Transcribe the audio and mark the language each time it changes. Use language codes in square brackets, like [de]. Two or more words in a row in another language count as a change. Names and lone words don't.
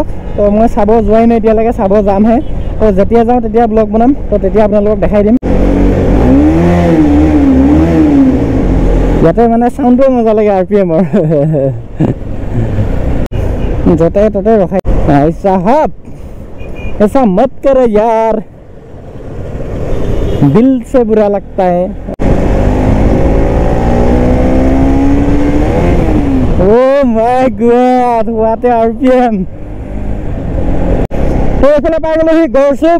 [as] তো মই চাব যোৱাই নাই এতিয়ালৈকে, চাব যামহে। তো যেতিয়া যাওঁ তেতিয়া ব্লগ বনাম, তো তেতিয়া আপোনালোকক দেখাই দিম। ইয়াতে মানে চাউণ্ডটোৱে মজা লাগে RPM-ৰ, য'তে ত'তে ৰখাই। [hi] भाई साहब ऐसा मत करो यार, दिल से बुरा लगता है। [en] Oh my God, what a RPM! [as] তো এইফালে পাই গ'লোহি গড়চুক।